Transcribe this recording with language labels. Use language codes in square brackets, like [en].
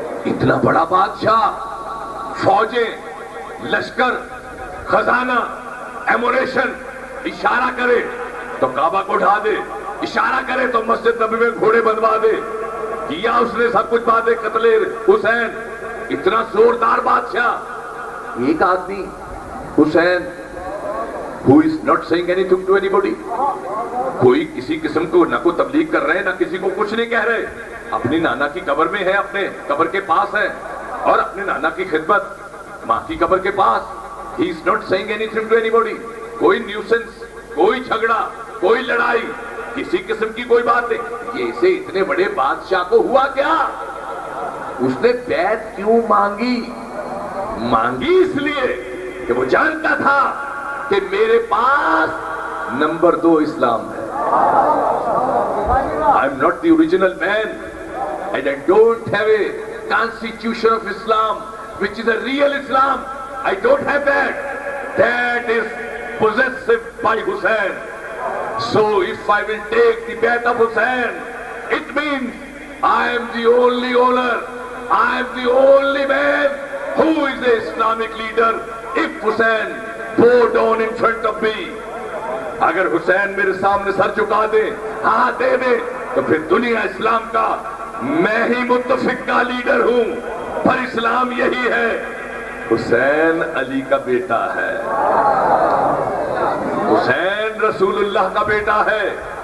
[ur] اتنا بڑا بادشاہ، فوجیں، لشکر، خزانہ، ایمونیشن، اشارہ کرے تو کعبہ کو ڈھا دے، اشارہ کرے تو مسجد نبوی میں گھوڑے بنوا دے. کیا اس نے سب کچھ باتیں قتل حسین. اتنا زوردار بادشاہ، ایک آدمی [en] حسین who is not saying anything to anybody. [ur] کوئی کسی قسم کو نہ کوئی تبلیغ کر رہے نہ کسی کو کچھ نہیں کہہ رہے. اپنی نانا کی قبر میں ہے، اپنے قبر کے پاس ہے اور اپنے نانا کی خدمت ماں کی قبر کے پاس. [en] he is not saying anything to anybody. [ur] کوئی نیوسنس، کوئی جھگڑا، کوئی لڑائی، کسی قسم کی کوئی بات نہیں. یہ اسے اتنے بڑے بادشاہ کو ہوا کیا؟ اس نے بیعت کیوں مانگی؟ مانگی اس لیے کہ وہ جانتا تھا کہ میرے پاس نمبر 2 اسلام ہے. [en] I am not the original man and I don't have a constitution of Islam which is a real Islam. I don't have that. That is possessed by Hussein. So if I will take the Bayat of Hussein, it means I am the only owner, I am the only man who is the Islamic leader. If Hussein bow down in front of me, [ur] اگر حسین میرے سامنے سر چکا دے، ہاتھ دے دے، تو پھر دنیا اسلام کا میں ہی متفق کا لیڈر ہوں. پر اسلام یہی ہے، حسین علی کا بیٹا ہے، حسین رسول اللہ کا بیٹا ہے.